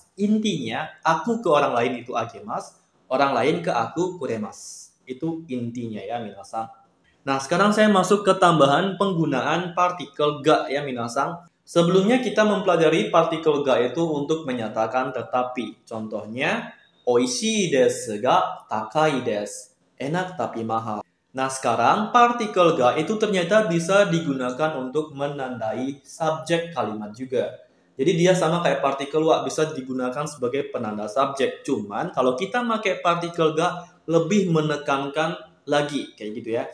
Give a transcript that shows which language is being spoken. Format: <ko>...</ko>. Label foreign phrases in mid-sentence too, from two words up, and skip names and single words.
<id>Intinya aku ke orang lain itu agemas, orang lain ke aku kuremas. Itu intinya ya minasang. Nah, sekarang saya masuk ke tambahan penggunaan partikel ga ya minasang. Sebelumnya kita mempelajari partikel ga itu untuk menyatakan tetapi. Contohnya,</id> <ja>美味しいですが高いです.</ja> <id>Enak tapi mahal. Nah, sekarang partikel ga itu ternyata bisa digunakan untuk menandai subjek kalimat juga. Jadi dia sama kayak partikel wa, bisa digunakan sebagai penanda subjek. Cuman kalau kita pakai partikel ga lebih menekankan lagi kayak gitu ya.</id>